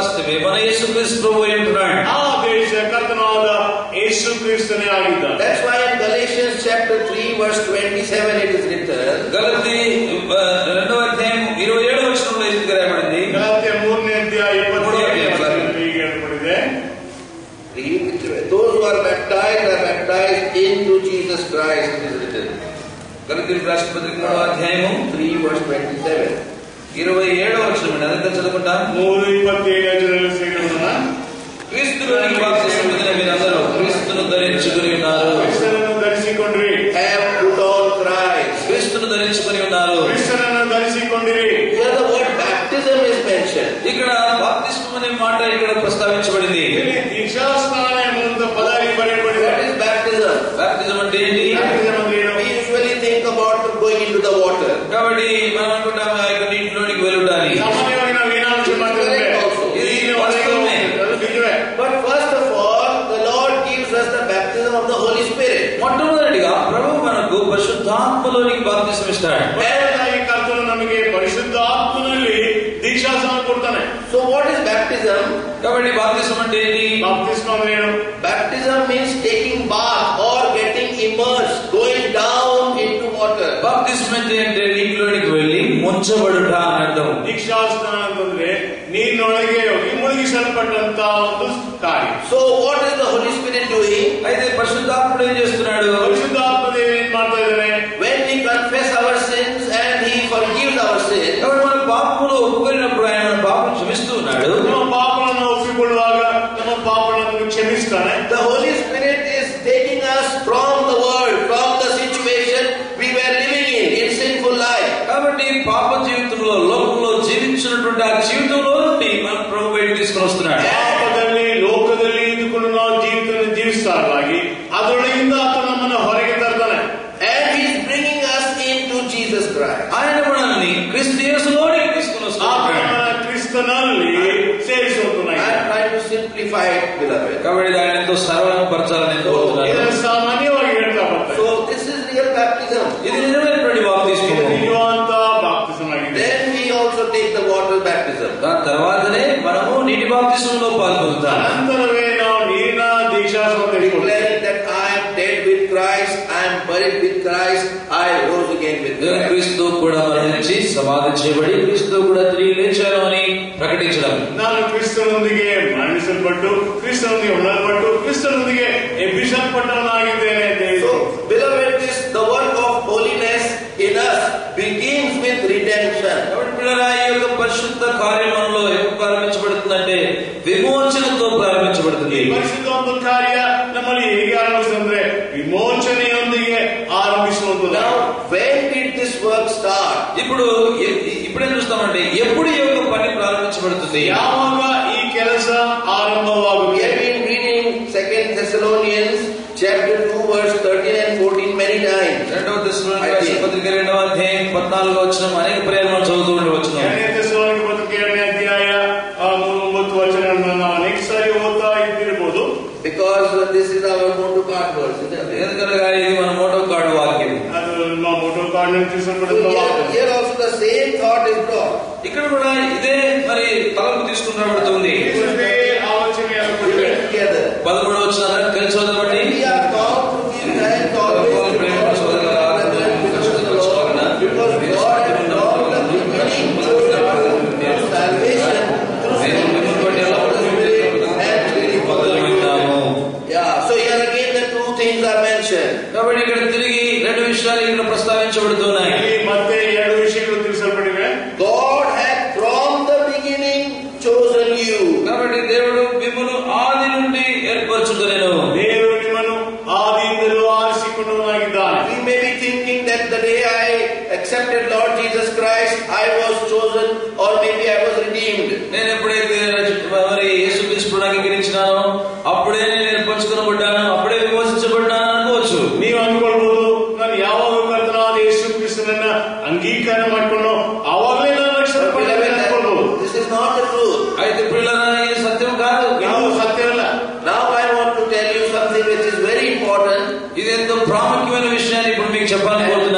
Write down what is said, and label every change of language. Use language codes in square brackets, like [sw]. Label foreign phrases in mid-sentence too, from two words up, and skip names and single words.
[te] మన యేసుక్రీస్తు ప్రభువు అంటున్నాడు. [kn] ಆ ದೇಶ ಕರ್ತನಾದ ಯೇಸು ಕ್ರಿಸ್ತನೇ ಆಗಿದ್ದಾನೆ. [en] That's why in Galatians chapter 3 verse 27 it is written. [te] గలతీ 2వ అధ్యాయం 27వ వచనంలో ఇది రాయబడింది. గలతీ 3ನೇ అధ్యాయ 27వ వచనంలో ఇది రాయబడింది. [en] Those who are baptized into Jesus Christ it is written. [te] గలతీ రాష్ట్ర పత్రిక 3వ అధ్యాయం [en] 3 verse 27. [te] 27వ వచనం అదంతా చదువుకుంటాం. 3:27 సేకరణ. క్రీస్తులోని బాప్తిసం పొందిన మీరందరూ క్రీస్తును ధరించుకుని ఉన్నారు. క్రీస్తును ధరించుకొండిరి. [en] Have put on Christ. [te] క్రీస్తును ధరించుకుని ఉన్నారు. క్రీస్తును ధరించుకొండిరి. [en] Here the word baptism is mentioned. [te] ఇక్కడ బాప్తిస్మం అనే మాట ఇక్కడ ప్రస్తావించబడింది. [kn] ಇಲ್ಲಿ ದೀಕ್ಷಾಸ್ನಾನ ಎಂಬ ಪದ ಇಲ್ಲಿ ಬರೆಯಲ್ಪಟ್ಟಿದೆ. [en] What is baptism? [te] బాప్తిజం అంటే ఏంటి? [kn] ಬ್ಯಾಪ್ಟಿಸಮ್ ಅಂದ್ರೆ ಏನು? [en] We usually think about going into the water. [te] కాబట్టి మనం అనుకుంటాం నీటిలోనికి వెళ్ళుటానికి. [kn] ಸಾಮಾನ್ಯವಾಗಿ ನಾವು ಏನು ಆಲೋಚನೆ ಮಾಡ್ತೇವೆ? [te] ఇది వాస్తవమే. [kn] ಅದು ನಿಜವೇ. [en] But first of all, the Lord gives us the baptism of the Holy Spirit. [te] మొట్టమొదటిగా ప్రభువు మనకు పరిశుద్ధాత్మలోనికి బాప్తిసం ఇస్తాడు. [kn] ಮೊದಲನೇದಾಗಿ ಕರ್ತನು ನಮಗೆ ಪರಿಶುದ್ಧಾತ್ಮನಲ್ಲಿ ದೀಕ್ಷಾಸ್ನಾನ ಕೊಡ್ತಾನೆ. [en] So what is baptism? [te] కాబట్టి బాప్తిసం అంటే ఏంటి? [kn] ಬಾಪ್ತಿಸ್ಮ ಅಂದ್ರೆ ಏನು? [en] Baptism means taking bath or getting immersed, going down into water. [te] బాప్తిసం అంటే నీటిలోనికి వెళ్ళి ముంచబడుట అని అర్థం. [kn] ದೀಕ್ಷಾಸ್ನಾನ ಅಂತಂದ್ರೆ ನೀರಿನೊಳಗೆ ಹೋಗಿ ಮುಳುಗಿಸಲ್ಪಟ್ಟಂತ ಒಂದು ಕಾರ್ಯ. [en] So what is the Holy Spirit doing? [te] అయితే పరిశుద్ధాత్ముడు ఏం చేస్తున్నాడు? [kn] ಪರಿಶುದ್ಧಾತ್ಮದೇವ ಏನ್ ಮಾಡ್ತಾ ಇದ್ದಾನೆ? [en] When we confess our sins and He forgives our sins, [te] కాబట్టి మన పాపములు ఒప్పుకున్నప్పుడు ఆయన మన పాపం క్షమిస్తూ ఉన్నాడు. [kn] ನಮ್ಮ ಪಾಪಗಳನ್ನು ಒಪ್ಪಿಕೊಳ್ಳುವಾಗ ನಮ್ಮ ಪಾಪಗಳನ್ನು ಕ್ಷಮಿಸ್ತಾನೆ. [en] the Holy Spirit is taking us from the world, from the situation we were living in sinful life. [te] కాబట్టి పాప జీవితంలో లోకంలో జీవించినటువంటి ఆ జీవితంలో నుండి మన ప్రభు బయటికి తీసుకొని వస్తున్నాడు. [kn] ಪಾಪದಲ್ಲಿ ಲೋಕದಲ್ಲಿ ಇದ್ದುಕೊಂಡು ನಾವು ಜೀವಿತವನ್ನು ಜೀವಿಸ್ತಾರವಾಗಿ ಅದರೊಳಗಿಂದ ಆತನು ನಮ್ಮನ್ನು ಹೊರಗೆ ತರ್ತಾನೆ. [en] And He is bringing us into Jesus Christ. [te] ఆయన మనల్ని క్రీస్తు యేసులోనికి తీసుకొని వస్తున్నాడు. [kn] ಕ್ರಿಸ್ತನಲ್ಲಿ ಸೇರಿಸುತ್ತಾನೆ. [en] I am trying to simplify it, beloved. [te] కాబట్టి ఆయన ఎంతో సరళపరచాలని నేను కోరుతున్నాను. [kn] ಇದನ್ನು ಸಾಮಾನ್ಯವಾಗಿ ಹೇಳ್ತಾ ಬರ್ತಾರೆ. [en] So this is real baptism. [te] ఇది నిజమైనటువంటి బాప్తిస్మము. [kn] ನಿಜವಾದ ಬಾಪ್ತಿಸಂ ಆಗಿದೆ. [en] Then we also take the water baptism. [te] దాని తర్వాతనే మనము నీటి బాప్తిస్మంలో పాల్గొంటాం. [kn] ಅನಂತರವೇ ನಾವು ನೀರಿನ ದೀಕ್ಷಾಸ್ನಾನ ತೆಗೆದುಕೊಳ್ಳುತ್ತೇವೆ. [en] Declaring that I am dead with Christ, I am buried with Christ, I rose again with Christ. [te] క్రీస్తు కూడా మరణించి సమాధి చేయబడి క్రీస్తు కూడా తిరిగి లేచాను అని ప్రకటించడం. [kn] ನಾನು ಕ್ರಿಸ್ತನೊಂದಿಗೆ ಮರಣಿಸಲ್ಪಟ್ಟು ಕ್ರಿಸ್ತನೊಂದಿಗೆ ಹೊರಲ್ಪಟ್ಟು ಕ್ರಿಸ್ತನೊಂದಿಗೆ ಎಬ್ಬಿಸಲ್ಪಟ್ಟವನಾಗಿದ್ದೇನೆ ಅಂತ ಹೇಳಿ. [en] So, beloved, the work of holiness in us begins with redemption. [te] కాబట్టి పిల్లరా ఈ యొక్క పరిశుద్ధ కార్యం మనలో ఎప్పుడు ప్రారంభించబడుతుందంటే విమోచనతో ప్రారంభించబడుతుంది. [kn] ಪರಿಶುದ್ಧಾತ್ಮ ಕಾರ್ಯ ನಮ್ಮಲ್ಲಿ ಹೇಗೆ ಆರಂಭಿಸುತ್ತದೆ? ವಿಮೋಚನೆಯೊಂದಿಗೆ ಆರಂಭಿಸುವುದು. [en] Now, when did this work start? [te] ఇప్పుడేం చూస్తామంటే ఎప్పుడు ఈ యొక్క పని ప్రారంభించబడుతుంది? [kn] ಯಾವಾಗ ಈ ಕೆಲಸ ಆರಂಭವಾಗುತ್ತದೆ? [en] We have been reading 2 Thessalonians chapter 2 verse 13 and 14 many times. [te] 2వ తెస్సలోనికీయుల పత్రిక 2వ అధ్యాయం 14వ వచనం అనేక పర్యాలు మనం చదువుతూ ఉండవచ్చు. [kn] 2ನೇ తెస్సలోనిక పత్రిక 2ನೇ ಅಧ್ಯಾಯ 3-9 ವಚನಗಳನ್ನು ನಾವು ಅನೇಕ ಸಾರಿ ಓದ್ತಾ ಇದ್ದಿರಬಹುದು. [en] Because this is our motto card verse. [te] ఎందుకనగా ఇది మన మోటో కార్డు వాక్యం. [kn] ಅದು ನಮ್ಮ ಮೋಟೋ ಕಾರ್ಡ್ ನಲ್ಲಿ ತಿಳಿಸಲ್ಪಡುವ ವಾಕ್ಯ. [en] Here also the same thought is brought. [te] ఇక్కడ కూడా ఇదే మరి తలంపు తీసుకుని రాబడుతుంది. [kn] ಇದೇ ಆಲೋಚನೆಯನ್ನು ಕೊಟ್ಟಿದೆ. [en] Together. [te] 13వ వచనం కలిసి చదవండి. [en] We are called to give thanks always to God, because God has brought the beginning to salvation through Yeah, so here again the two things are mentioned. [te] కాబట్టి ఇక్కడ తిరిగి రెండు విషయాలు ఇక్కడ ప్రస్తావించబడుతున్నాయి. [kn] ಮತ್ತೆ ಎರಡು ವಿಷಯಗಳು ತಿಳಿಸಲ್ಪಟ್ಟಿವೆ. [en] God had from the beginning chosen you. [te] కాబట్టి దేవుడు మిమ్మల్ని ఆది నుండి ఏర్పరచుకొనెను. [kn] ದೇವರು ನಿಮ್ಮನ್ನು ಆದಿಯಿಂದಲೂ ಆರಿಸಿಕೊಂಡವನಾಗಿದ್ದಾನೆ. [en] We may be thinking that the day I accepted Lord Jesus Christ, I was chosen or maybe I was redeemed. [te] నేను ఎప్పుడైతే మరి యేసుక్రీస్తుని అంగీకరించినానో అప్పుడే నేను ఏర్పరచుకొనబడ్డాను, అప్పుడే విమోచించబడ్డాను అనుకోవచ్చు. [kn] ನೀವು ಅನ್ಕೊಳ್ಬಹುದು, ನಾನು ಯಾವಾಗ ಕರ್ತನಾದ ಯೇಸು ಕ್ರಿಸ್ತನನ್ನ ಅಂಗೀಕಾರ ಮಾಡಿಕೊಂಡು ಅವಾಗಲೇ ನಾನು ರಕ್ಷಿಸಲ್ಪಟ್ಟೆ ಅನ್ಕೊಳ್ಬಹುದು. [en] This is not the truth. [te] అయితే పిల్లరా ఇది సత్యం కాదు. [kn] ನಾವು ಸತ್ಯವಲ್ಲ. [en] Now I want to tell you something which is very important. [te] ఇది ఎంతో ప్రాముఖ్యమైన విషయాన్ని ఇప్పుడు మీకు చెప్పాలని కోరుతున్నాను.